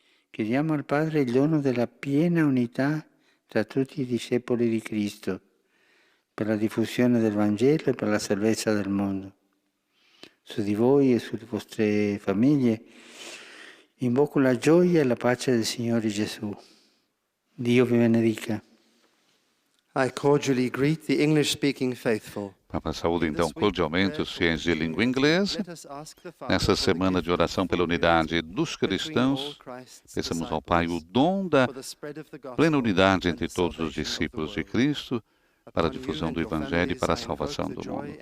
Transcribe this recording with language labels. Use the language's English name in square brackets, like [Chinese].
[Italian] Chiediamo al Padre il dono della piena unità tra tutti i discepoli di Cristo, per la diffusione del Vangelo e per la salvezza del mondo. Su di voi e sulle vostre famiglie invoco la gioia e la pace del Signore Gesù. Dio vi benedica. [English] I cordially greet the English-speaking faithful. [Portuguese] Papa saúda então cordialmente os fiéis de língua inglesa. Nessa semana de oração pela unidade dos cristãos, peçamos ao Pai o dom da plena unidade entre todos os discípulos de Cristo, para a difusão do Evangelho e para a salvação do mundo.